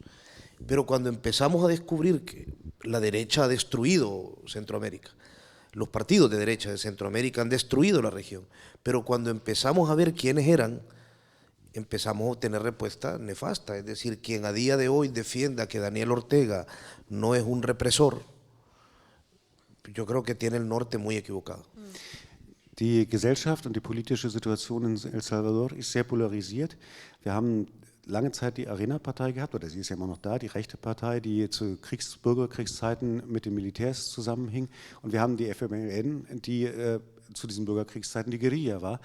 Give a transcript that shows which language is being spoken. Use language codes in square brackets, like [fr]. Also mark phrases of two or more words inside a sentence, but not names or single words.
[es] Pero cuando empezamos a descubrir que la derecha ha destruido Centroamérica, los partidos de derecha de Centroamérica han destruido la región, pero cuando empezamos a ver quiénes eran, empezamos a obtener respuesta nefasta. Es decir, quien a día de hoy defienda que Daniel Ortega no es un represor, yo creo que tiene el norte muy equivocado. [de] Die Gesellschaft und die politische Situation in El Salvador ist sehr polarisiert. Wir haben lange Zeit die Arena-Partei gehabt, oder sie ist ja immer noch da, die rechte Partei, die zu Bürgerkriegszeiten mit den Militärs zusammenhing. Und wir haben die FMLN, die zu diesen Bürgerkriegszeiten die Guerilla war.